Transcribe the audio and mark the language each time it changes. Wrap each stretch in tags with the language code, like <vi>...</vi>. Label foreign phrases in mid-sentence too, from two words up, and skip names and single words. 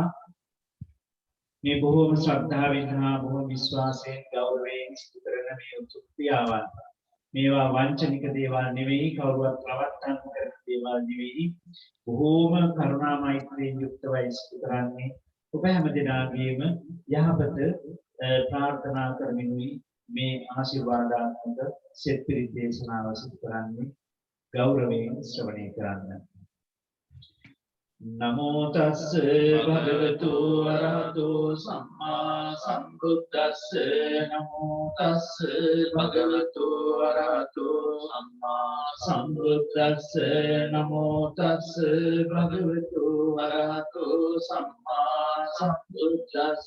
<si>මේ බොහෝම ශ්‍රද්ධාවෙන් හා බොහෝ විශ්වාසයෙන් ගෞරවයෙන් සිදු කරන මේ උතුම් ක්‍රියාවන් මේවා වංචනික දේවල් නෙවෙයි, කවුරුවත් රවට්ටන්න කරන දේවල් නෙවෙයි. බොහෝම කරුණා මෛත්‍රියෙන් යුක්තවයි සිදු කරන්නේ. ඔබ හැම දිනාගේම යහපත ප්‍රාර්ථනා කරමිනුයි මේ ආශිර්වාදාත්මක සෙත් පිරිත් දේශනාව සිදු කරන්නේ. ගෞරවයෙන් ශ්‍රවණය කරන්න.</si> <pi>නමෝ තස්ස භගවතු අරහතෝ සම්මා සම්බුද්දස්ස. නමෝ තස්ස භගවතු අරහතෝ සම්මා සම්බුද්දස්ස. නමෝ තස්ස භගවතු අරහතෝ සම්මා සම්බුද්දස්ස.</pi>